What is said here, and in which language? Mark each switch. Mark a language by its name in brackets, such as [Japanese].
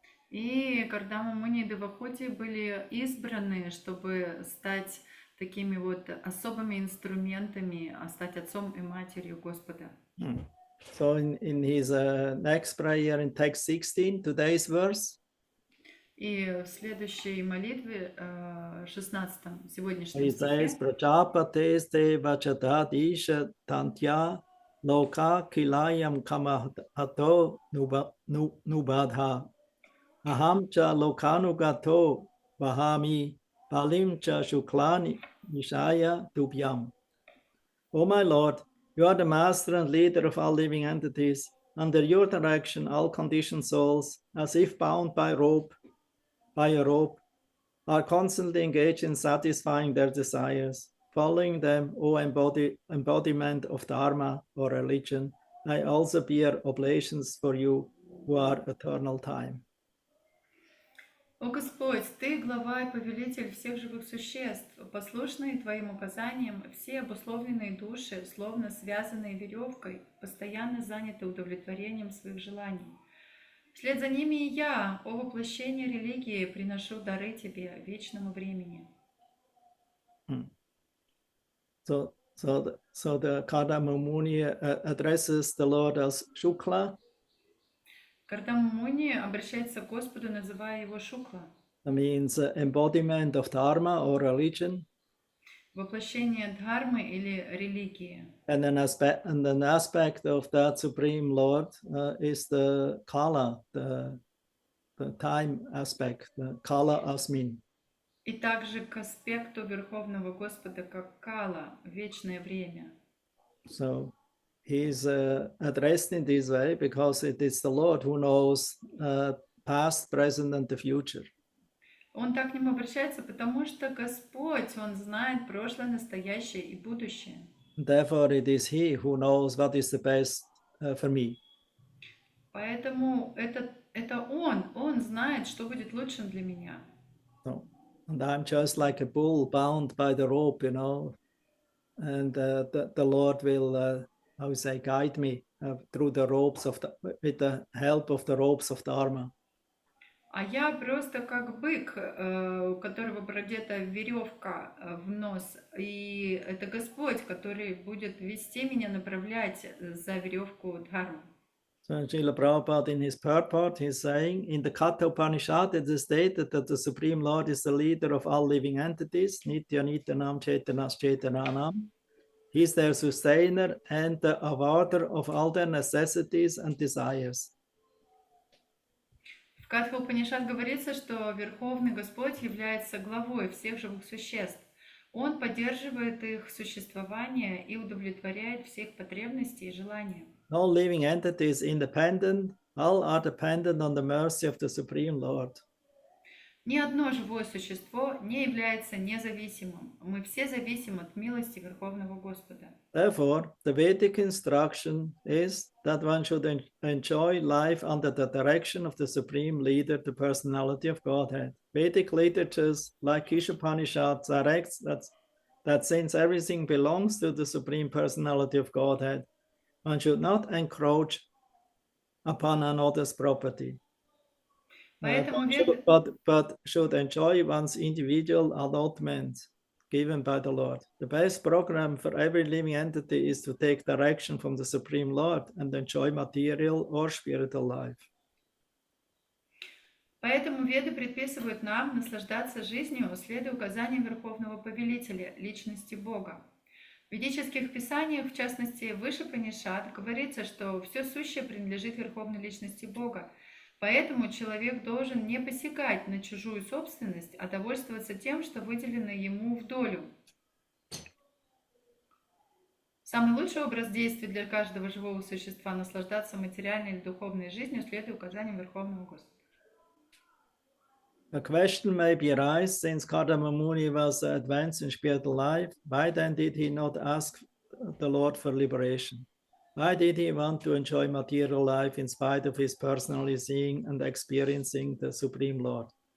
[Russian] И Кардама Муни и Девахути были избраны, чтобы стать такими вот особыми инструментами, стать отцом и матерью Господа. [English] So in his next prayer in text 16, today's verse, [Russian] И в следующей молитве, 16-м, сегодняшнем [English] he says, [Russian] стихе, [Sanskrit] Prajapates te vachadadisha tantya loka kilayam kamahato nubadha. Aham cha lokanugato vahami palim cha shuklani nishaya tubhyam. [English] O my Lord, you are the master and leader of all living entities. Under your direction, all conditioned souls, as if bound by a rope, are constantly engaged in satisfying their desires. Following them, O embodiment of Dharma or religion, I also bear oblations for you who are eternal time. [Russian] О Господь, Ты глава и повелитель всех живых существ, послушные Твоим указаниям, все обусловленные души, словно связанные веревкой, постоянно заняты удовлетворением своих желаний. Вслед за ними и я, о воплощении религии, приношу дары Тебе, вечному времени. [English] So the Kardama Muni addresses the Lord as Shukla. [Russian] Кардама Муни обращается к Господу, называя его Шукла. [English] That means embodiment of Dharma or religion. [Russian] Воплощение Дхармы или религии. [English] And an aspect of that Supreme Lord is the Kala, the time aspect, the Kala Asmin. [Russian] И также к аспекту Верховного Господа, как Кала, вечное время. [English] So he's addressed in this way because it is the Lord who knows past, present, and the future. [Russian] Он так к нему обращается, потому что Господь, Он знает прошлое, настоящее и будущее. [English] Therefore, it is He who knows what is the best for me. [Russian] Поэтому это Он знает, что будет лучшим для меня. [English] So, and I'm just like a bull bound by the rope, you know, and the Lord will, guide me through the ropes with the help of the ropes of Dharma. [Russian] А я просто как бык, у которого продета веревка в нос, и это Господь, который будет вести меня, направлять за веревку Дхармы. [English] So Srila Prabhupada in his purport, he's saying, in the Katha Upanishad, it is stated that the Supreme Lord is the leader of all living entities, [Sanskrit] Nitya Nityanam Chaitanas Chaitananam. [English] He is their sustainer and the avarter of all their necessities and desires. [Russian] В Катха Упанишад говорится, что Верховный Господь является главой всех живых существ. Он поддерживает их существование и удовлетворяет всех потребностей и желания. [English] No living entity is independent. All are dependent on the mercy of the Supreme Lord. [Russian] Ни одно живое существо не является независимым. Мы все зависим от милости Верховного Господа. [English] Therefore, the Vedic instruction is that one should enjoy life under the direction of the Supreme Leader, the personality of Godhead. Vedic literatures like Upanishad directs that since everything belongs to the Supreme Personality of Godhead, one should not encroach upon another's property. But should enjoy one's individual allotment given by the Lord. The best program for every living entity is to take direction from the Supreme Lord and enjoy material or spiritual life. [Russian] Поэтому веды предписывают нам наслаждаться жизнью, следуя указаниям Верховного Повелителя, личности Бога. В ведических писаниях, в частности, выше Панишат, говорится, что все сущее принадлежит Верховной Личности Бога. Поэтому человек должен не посягать на чужую собственность, а довольствоваться тем, что выделено ему в долю. Самый лучший образ действий для каждого живого существа – наслаждаться материальной или духовной жизнью, следуя указаниям Верховного Господа. [English] A question may be arise, since Kardama Muni was advanced in spiritual life, why then did he not ask the Lord for liberation? Why did he want to enjoy material life in spite of his personally seeing and experiencing the Supreme Lord?